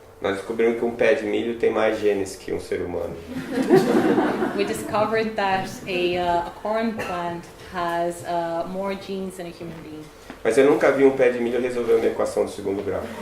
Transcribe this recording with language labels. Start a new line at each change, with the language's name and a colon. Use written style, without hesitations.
Portuguese: Nós descobrimos que um pé de milho tem mais genes que um ser humano.
English: We discovered that a corn plant has more genes than a human being.
Portuguese: Mas eu nunca vi um pé de milho resolver uma equação de segundo grau.